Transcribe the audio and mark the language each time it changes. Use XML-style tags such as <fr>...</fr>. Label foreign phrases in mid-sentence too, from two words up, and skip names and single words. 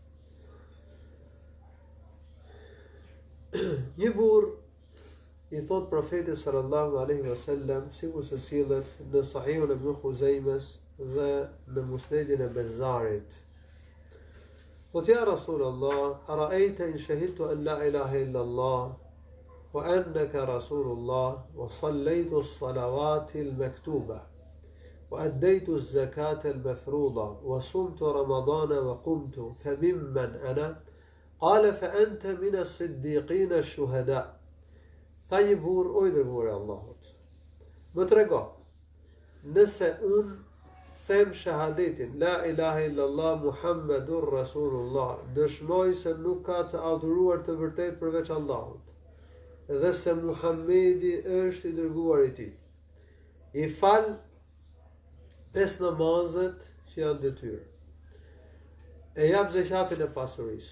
<sq>Një burr i thot profetit</sq> <ar>صلى الله عليه وسلم,</ar> <sq>sikur se sillet në Sahihun e Ibn Khuzaimes dhe në Musnedin e Bezarit.</sq> <ar>Thot: يا رسول الله أرأيت إن شهدت أن لا إله إلا الله وأنك رسول الله وصليت الصلوات المكتوبة وأديت الزكاة المفروضة وصمت رمضان وقمت فممن أنا? قال فأنت من الصديقين الشهداء.</ar> <sq>Tha një burr: O i dërguar i Allahut, më trego, nëse unë them shahadetin,</sq> <ar>لا إله إلا الله محمد رسول الله,</ar> <sq>dëshmoj se nuk ka të adhuruar të vërtet përveç Allahut, dhe se Muhammedi është i dërguar i tij. I fal 5 namazet që janë detyrë. E jap zakatin e pasurisë.</sq>